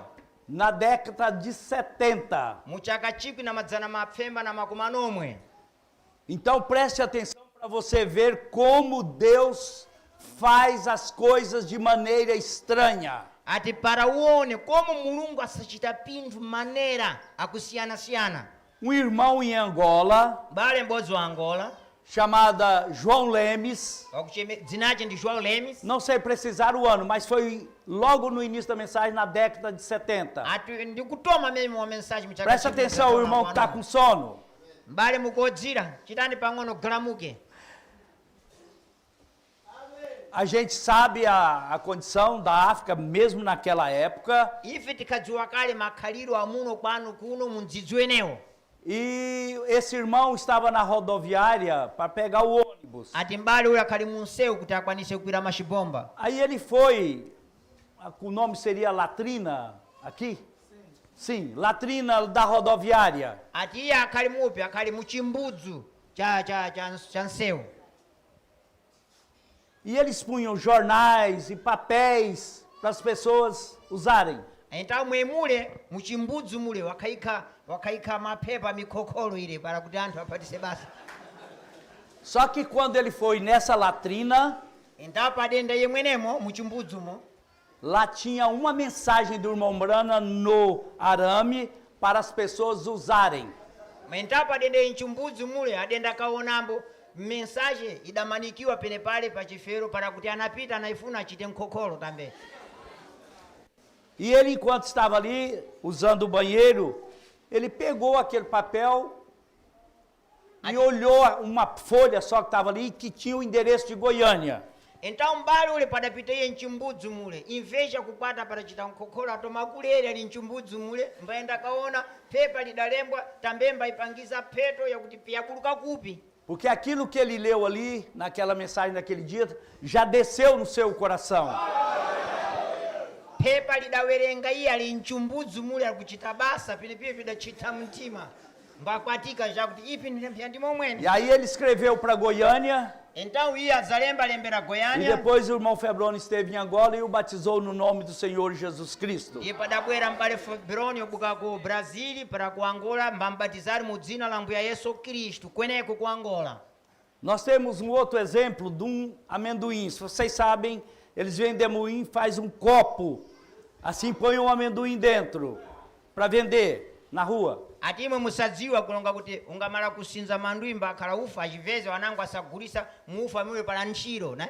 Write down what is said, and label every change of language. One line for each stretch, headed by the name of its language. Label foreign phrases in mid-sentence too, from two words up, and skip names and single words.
Portuguese: na década de 70.
Sena: Muchaka chipi na madzana mapfemba na makumanomwe.
Portuguese: Então preste atenção para você ver como Deus faz as coisas de maneira estranha.
Sena: Ati para uone como mulungu asachita pinthu maneira akusiyana-siyana.
Portuguese: Um irmão em Angola,
Sena: Bale m'bodzi wa Angola,
Portuguese: chamada João Lemes,
Sena: dzinace ndi João Lemes.
Portuguese: não sei precisar o ano, mas foi logo no início da mensagem, na década de 70.
Sena: Ati ndikutoma mesmo wa mensagem muchaka
Portuguese: Presta
Sena: chipi
Portuguese: atenção, o irmão que está com sono.
Sena: Mbale mukodzira, chitani pang'ono galamuke.
Portuguese: A gente sabe a condição da África, mesmo naquela época,
Sena: Ife tikadziwa kale makhaliro amuno kwanu kuno mundzidzi wenewo.
Portuguese: e esse irmão estava na rodoviária para pegar o ônibus.
Sena: Ati mbale ule akhali munsewu kuti akwanise kukwira machibomba.
Portuguese: Aí ele foi, o nome seria Latrina, aqui? Sim, Latrina da rodoviária.
Sena: Ati iye akhali mupi, akhali muchimbudzu cha nsewu.
Portuguese: E eles punham jornais e papéis para as pessoas usarem.
Sena: Então mwemule muchimbudzu mule wakaika mapepa mikokolo ile para kuti anthu apatise basa.
Portuguese: Só que quando ele foi nessa latrina,
Sena: Então padenda iye mwenemo muchimbudzumo
Portuguese: lá tinha uma mensagem do irmão Brana no arame para as pessoas usarem.
Sena: Então padenda iye mchimbudzu mule adenda kaonambo mensagem idamanikiwa pene pale pa chifero para kuti anapita anaifuna achite mkokolo tambe.
Portuguese: E ele, enquanto estava ali usando o banheiro, ele pegou aquele papel e olhou uma folha só que estava ali que tinha o endereço de Goiânia.
Sena: Então mbali ule padapita iye mchimbudzu mule imveja kukwata para chita mkokolo atoma kulere ali mchimbudzu mule mbayenda kaona pepa lidalembwa tambe mbaipangiza peto yakuti piyabuluka kupi.
Portuguese: Porque aquilo que ele leu ali, naquela mensagem daquele dia, já desceu no seu coração.
Sena: Pepa lidawerenga iye ali mchimbudzu mule akuchita basa pinepiye vidachita mtima mbakwatika jakuti ipi ndimwe mwene.
Portuguese: E aí ele escreveu para Goiânia,
Sena: Então iye azalemba lembera
Portuguese: e Goiânia depois o irmão Febroni esteve em Angola e o batizou no nome do Senhor Jesus Cristo.
Sena: iye padabwera mbale Febroni obuka ku Brazili para ku Angola mbambatizari mu dzina la Mbuya Yesu Kristu kweneko ku Angola.
Portuguese: Nós temos um outro exemplo de um amendoim. Se vocês sabem, eles vendem amendoim, faz um copo, assim põe um amendoim dentro, para vender na rua.
Sena: Ati imwe musadziwa kulonga kuti ungamala kusinza mandwi mbakhala ufa achiveze wanangu asagulisa muufa mule para ntchito, né?